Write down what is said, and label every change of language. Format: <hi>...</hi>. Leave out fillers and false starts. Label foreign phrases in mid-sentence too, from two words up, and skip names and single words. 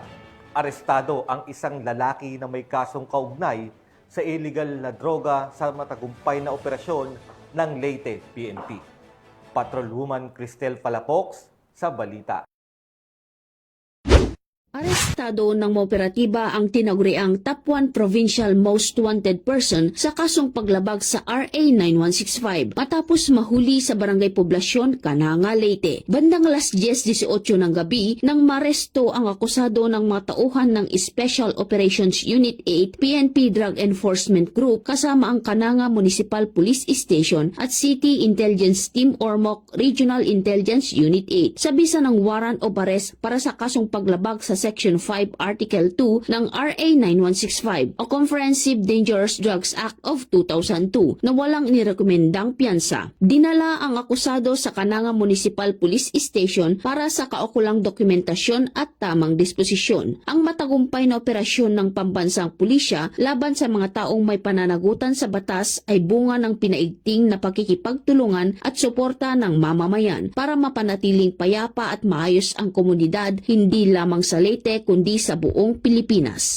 <tl>Arestado ang isang lalaki na may kasong kaugnay sa illegal na droga sa matagumpay na operasyon ng Leyte PNP. Patrolwoman Cristel Palafox sa Balita. Arestado ng mga operatiba ang tinaguriang</tl> <en>Top 1 Provincial Most Wanted Person</en> <tl>sa kasong paglabag sa RA 9165 matapos mahuli sa Barangay Poblasyon, Cananga, Leyte. Bandang alas 10:18 ng gabi nang maresto ang akusado ng mga tauhan ng Special Operations Unit 8 PNP Drug Enforcement Group kasama ang Cananga Municipal Police Station at City Intelligence Team Ormoc Regional Intelligence Unit 8 sa bisa ng</tl> <en>warrant of arrest</en> <tl>para sa kasong paglabag sa Section 5 Article 2 ng RA 9165 o Comprehensive Dangerous Drugs Act of 2002 na walang inirekomendang piyansa. Dinala ang akusado sa Cananga Municipal Police Station para sa kaukulang dokumentasyon at tamang disposisyon. Ang matagumpay na operasyon ng pambansang pulisya laban sa mga taong may pananagutan sa batas ay bunga ng pinaigting na pakikipagtulungan at suporta ng mamamayan para mapanatiling payapa at maayos ang komunidad hindi lamang sa Leyte kundi sa buong Pilipinas.</tl>